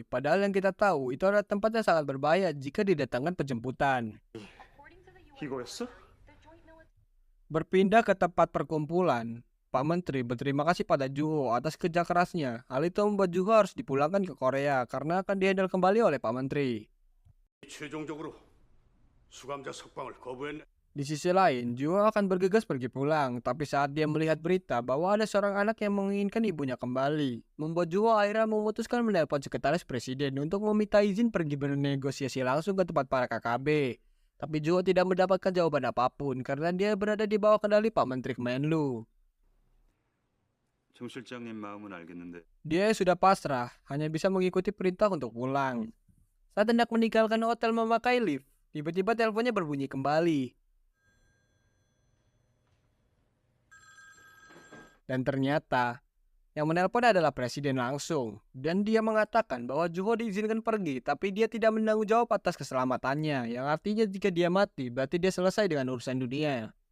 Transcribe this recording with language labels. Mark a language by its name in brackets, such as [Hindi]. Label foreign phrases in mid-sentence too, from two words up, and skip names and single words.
[Indonesian] Padahal yang kita tahu, itu adalah tempat yang sangat berbahaya jika didatangkan penjemputan. [Korean] 이거였어? [Indonesian] Berpindah ke tempat perkumpulan, Pak Menteri berterima kasih pada Juho atas kerja kerasnya. Hal itu membuat Juho harus dipulangkan ke Korea karena akan dihandle kembali oleh Pak Menteri. [Korean] 최종적으로 수감자 석방을 거부했네. [Indonesian] Di sisi lain, Juho akan bergegas pergi pulang, tapi saat dia melihat berita bahwa ada seorang anak yang menginginkan ibunya kembali, membuat Juho akhirnya memutuskan menelpon sekretaris presiden untuk meminta izin pergi bernegosiasi langsung ke tempat para KKB. Tapi Juho tidak mendapatkan jawaban apapun karena dia berada di bawah kendali Pak Menteri Kemenlu. [Korean] 정 실장님 마음은 알겠는데. [Indonesian] Dia sudah pasrah, hanya bisa mengikuti perintah untuk pulang. Saat hendak meninggalkan hotel memakai lift, tiba-tiba teleponnya berbunyi kembali. Dan ternyata, Yang menelpon adalah presiden langsung, dan dia mengatakan bahwa Juho diizinkan pergi, tapi dia tidak menanggung jawab atas keselamatannya, yang artinya jika dia mati, berarti dia selesai dengan urusan dunia.